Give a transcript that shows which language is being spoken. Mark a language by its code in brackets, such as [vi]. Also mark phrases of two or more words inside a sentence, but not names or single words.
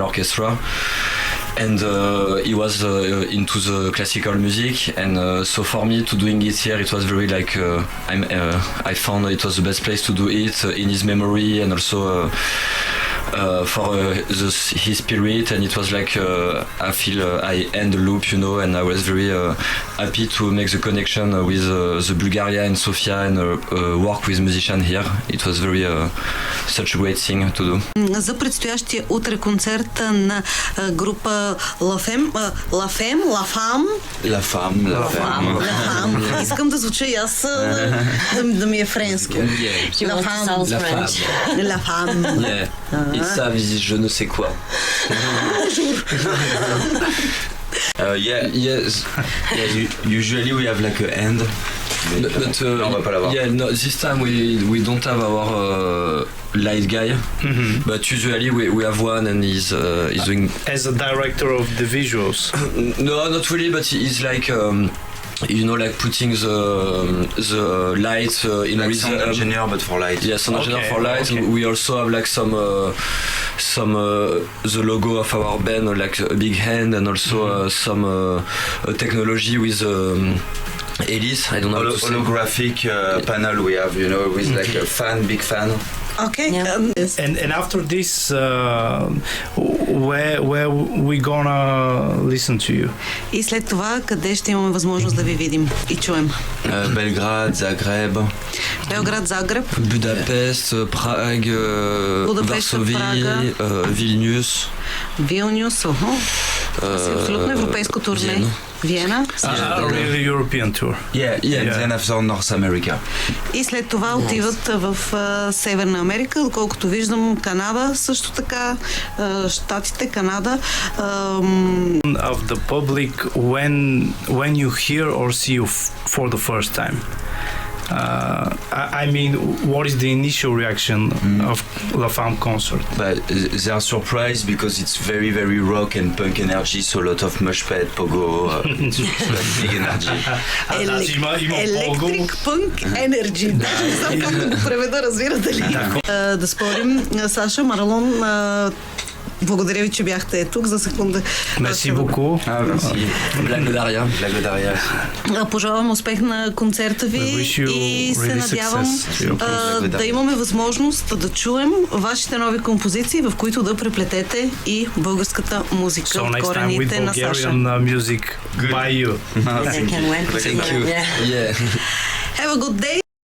[en] orchestra, and he was into the classical music, and so for me to doing it here, it was very like I found it was the best place to do it in his memory, and also for his spirit, and it was like I feel I end the loop, you know, and I was very happy to make the connection with the Bulgaria and Sofia and work with musicians here. It was very such a great thing to do. [bg] За предстоящия утре концерт на група La Femme. Искам да звуча и аз да ми е френски. La Femme. [fr] Yeah. Et ça, je ne sais quoi. [en] Usually we have like a end. But [fr] on va pas l'avoir. [en] Yeah, no, this time we don't have our light guy, but usually we have one, and he's doing as a director of the visuals. No, not really, but he's like you know, like putting the lights in Like rhythm. sound engineer, but for light. Yeah, sound engineer Okay, for lights. okay. We also have like some the logo of our band, like a big hand, and also some technology with Elise. I don't know how to say. Holographic panel we have, you know, with like a fan, big fan. Okay. Yeah. And after this, where we gonna listen to you? [bg] И след това, къде ще имаме възможност да ви видим и чуем? Belgrade, Zagreb. Белград, Загреб, Budapest, Prague, Budapest, Varsovie, Praga. Vilnius. Вилнюс, това си абсолютно европейско турне. Виена. Виена. [en] A really European tour. Yeah, and then after North America. [bg] И след това отиват в Северна Америка, доколкото виждам Канада, също така Щатите, Канада. [en] Of the public when you hear or see you for the first time. I mean, what is the initial reaction of La Femme concert? But they are surprised because it's very, very rock and punk energy, so a lot of mosh pit, pogo, it's like big energy. Electric, punk, energy. [bg] Не знам как да го преведа, разбирате ли? Да спорим. Саша, Марлон, благодаря ви, че бяхте тук за секунда. [fr] Merci beaucoup. [bg] Благодаря. Пожелавам успех на концерта ви и се надявам да имаме възможност да чуем вашите нови композиции, в които да преплетете и българската музика от корените на Саша. [en] Music by you. Thank you. Yeah. Have a good day.